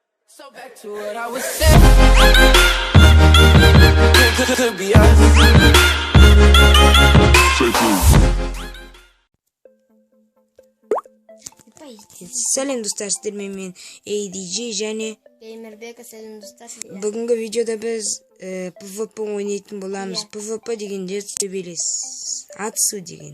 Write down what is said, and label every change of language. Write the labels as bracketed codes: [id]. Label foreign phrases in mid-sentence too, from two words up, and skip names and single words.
[en] So back to what I was saying. Could be us. [kk] Сәлем достар, сіздермен мен ADG және Геймербек, сәлем достар. бүгінгі видеода біз PvP ойнайтын боламыз. PvP дегенде төбелес, атысу деген.